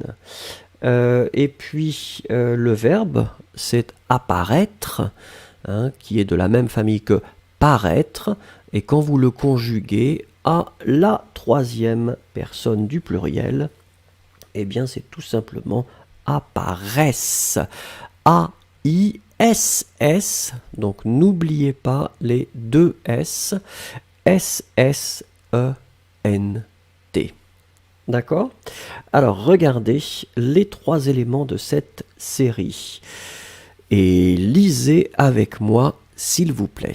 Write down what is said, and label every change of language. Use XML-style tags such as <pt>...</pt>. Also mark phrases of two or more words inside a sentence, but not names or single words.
<fr>Et puis le verbe, c'est apparaître, hein, qui est de la même famille que paraître. Et quand vous le conjuguez à la 3e personne du pluriel, eh bien c'est tout simplement apparaissent. A-I-S-S, donc n'oubliez pas les 2 S, S-S-E-N-T. D'accord? Alors regardez les 3 éléments de cette série et lisez avec moi s'il vous plaît.</fr>